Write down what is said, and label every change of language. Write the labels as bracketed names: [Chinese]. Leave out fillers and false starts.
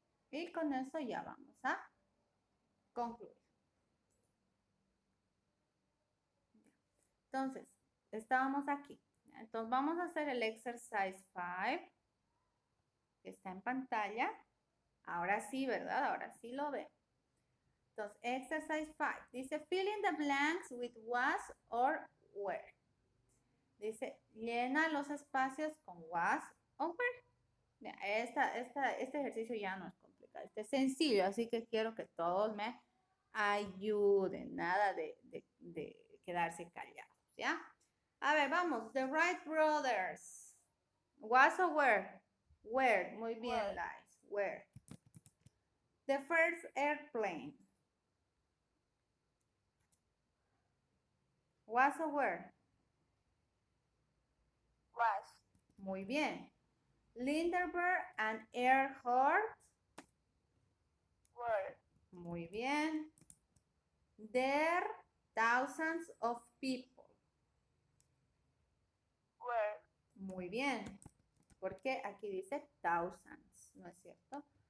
[Spanish] Y con eso ya vamos a concluir. Entonces, estábamos aquí. Entonces vamos a hacer el exercise 5, que está en pantalla. Ahora sí, ¿verdad? Ahora sí lo ven. Entonces, exercise 5. [English] Dice, fill in the blanks with was or were. [Spanish] Dice, llena los espacios con was o were. Este ejercicio ya no es complicado. Este es sencillo, así que quiero que todos me ayuden. Nada de quedarse callados, ¿ya? A ver, vamos. [English] The Wright Brothers. Was or were? Were. [Spanish] Muy bien, [English] Liz. Were. The first airplane. Was or were? Was. [Spanish] Muy bien. Lindenberg and Earhart. [English] Were. [Spanish] Muy bien. [English] There thousands of people. Were. [Spanish] Muy bien. Porque aquí dice thousands, ¿no es cierto?